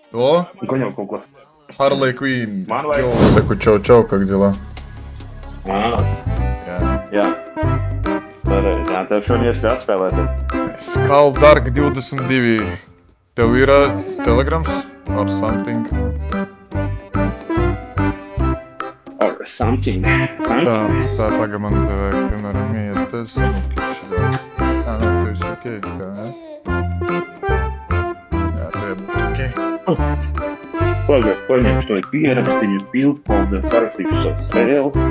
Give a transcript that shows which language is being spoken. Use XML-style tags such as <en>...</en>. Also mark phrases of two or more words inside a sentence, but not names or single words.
<ru>О, Конёк какой. Harley Quinn. Манвай. Йоу, Секу, чау, как дела?</ru> <lv>Jā, pareizi. Jā, tev šodien iespēja atspēlēt. Skull Dark 22. Tev ir telegrams</lv> <en>or something? Or something.</en> <lv>Tā tagad man vajag, piemēram, iet tas, nē, tu esi ok, kā, ne? Jā, tev būtu ok. Pagaid, paņemšu to pierakstiņu, bildfolder, sarakstīšu savu spēli.</lv>